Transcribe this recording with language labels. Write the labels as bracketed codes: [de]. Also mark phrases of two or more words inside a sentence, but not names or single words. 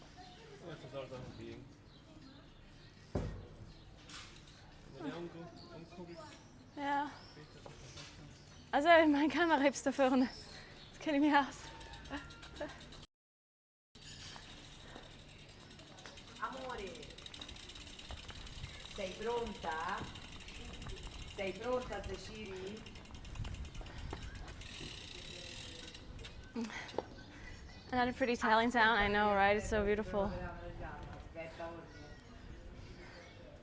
[de] Ja, das soll dann liegen. Ja. Also, meine Kamera ist da vorne. Das kenne ich mich aus. [it] Amore, sei pronta? Sei pronta, Ceciri? [en] Another pretty Italian town, I know, right? It's so beautiful.